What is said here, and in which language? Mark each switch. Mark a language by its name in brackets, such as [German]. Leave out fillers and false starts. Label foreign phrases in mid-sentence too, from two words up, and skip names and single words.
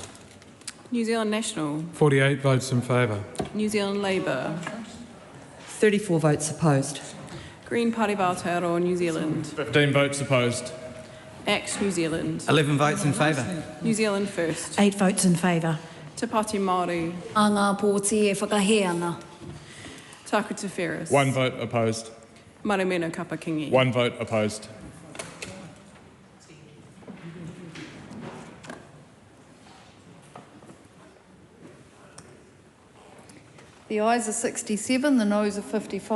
[English] New Zealand National. 48 votes in favour. New Zealand Labour. 34 votes opposed. Green Party of Aotearoa, New Zealand. 15 votes opposed. ACT New Zealand. 11 votes in favour. New Zealand First. 8 votes in favour. Te Pāti Māori. [Māori] A ngā pōti e whakahē ana. [English] Taku Te Whereas. 1 vote opposed. Marumena Kapakingi. 1 vote opposed. The ayes are 67, the noes are 55.